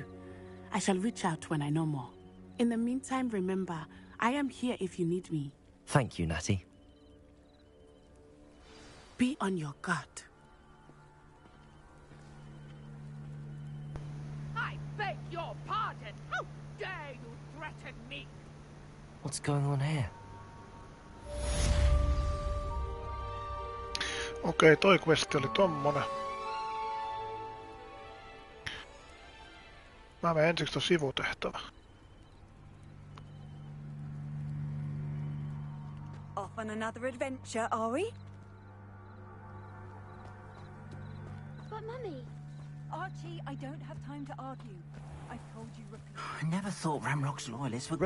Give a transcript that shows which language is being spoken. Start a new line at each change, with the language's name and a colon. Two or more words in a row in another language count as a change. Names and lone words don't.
English: I shall reach out when I know more. In the meantime, remember, I am here if you need me. Thank you, Natty. Be on your guard. I beg your pardon. How dare you threaten me? What's going on here?
Finnish: Okei, toi questi oli tommonen. Mä menen ensiksi ton sivutehtävä.
English: Off on another adventure, are we? But Mummy... Archie, I don't have time to argue. I've told you repeatedly. I never thought Ramrock's loyalists would